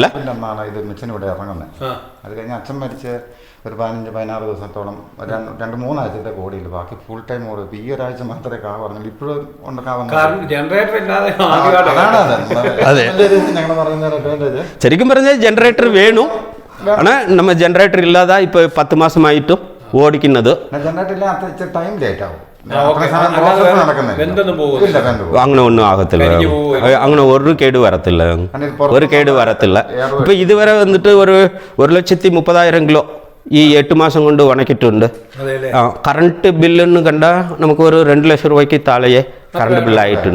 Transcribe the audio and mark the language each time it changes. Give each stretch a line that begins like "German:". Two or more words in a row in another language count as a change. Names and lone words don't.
Malayalam: ഇത് മിഷൻ ഇവിടെ ഇറങ്ങുന്നത്. അത് കഴിഞ്ഞ് അച്ഛൻ മരിച്ച് ഒരു 15-16 ദിവസത്തോളം 2-3 ആഴ്ചത്തെ കോടിയില്ല. ബാക്കി
English: full time
Malayalam: ഓടും. ഇപ്പം ഈ ഒരാഴ്ച മാത്രമേ കാ പറഞ്ഞുള്ളൂ. ഇപ്പോഴും ഞങ്ങൾ പറയുന്ന ശരിക്കും പറഞ്ഞാൽ ജനറേറ്റർ വേണം.
Tamil: ஆனால் நம்ம ஜென்ரேட்டர் இல்லாத இப்போ 10 மாசமாயிட்டும் ஓடிக்கினது.
Malayalam: ജനറേറ്റർ ഇല്ലാത്ത
English: time late
Malayalam: ആവും. അങ്ങനെ ഒന്നും ആകത്തില്ല. അങ്ങനെ ഒരു കേട് വരത്തില്ല. ഇപ്പൊ ഇതുവരെ വന്നിട്ട് ഒരു 1,30,000 കിലോ ഈ 8 മാസം കൊണ്ട് ഉണക്കിയിട്ടുണ്ട്. കറണ്ട് ബില്ലെന്ന് കണ്ടാൽ നമുക്ക് ഒരു 2 ലക്ഷം രൂപയ്ക്ക് താഴെ കറണ്ട് ബില്ലായിട്ടുണ്ട്.